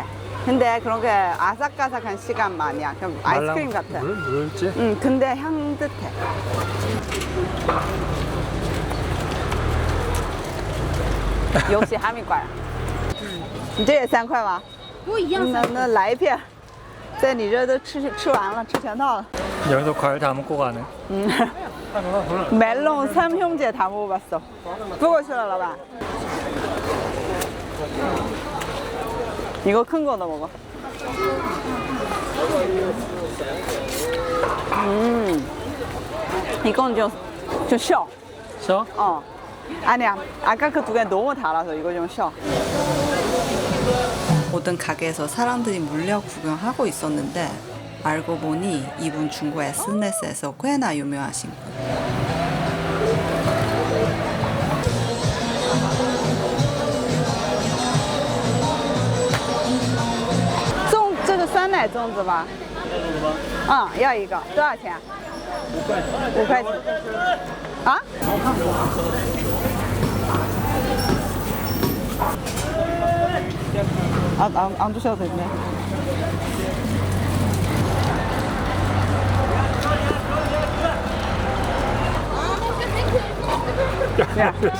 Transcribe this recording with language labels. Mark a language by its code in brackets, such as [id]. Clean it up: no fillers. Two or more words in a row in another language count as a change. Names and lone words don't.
[ko] 근데 그런 게 아삭아삭한 시간 아니야. 그냥 아이스크림 같아. 물지? 응, 근데 향긋해. 역시 한국人。 [zh] 你这也3块吗？不一样。那来一片。在你这都吃完了，吃全套了。 [ko] 여기서 과일 다 먹고 가네. 멜론 3형제 다 먹어봤어. 그거 싫어, 라바. 이거 큰 거도 먹어. 이건 좀 쉬어. 쉬어? 어. 아니야. 아까 그 두 개 너무 달아서 이거 좀 쉬어. 모든 가게에서 사람들이 몰려 구경하고 있었는데 알고 보니 이분 중국 SNS에서 꽤나 유명하신 분. [zh] 这个酸奶粽子吧？嗯，要一个，多少钱？5块钱。 [ko] 啊？ 안 드셔도 되네. 야.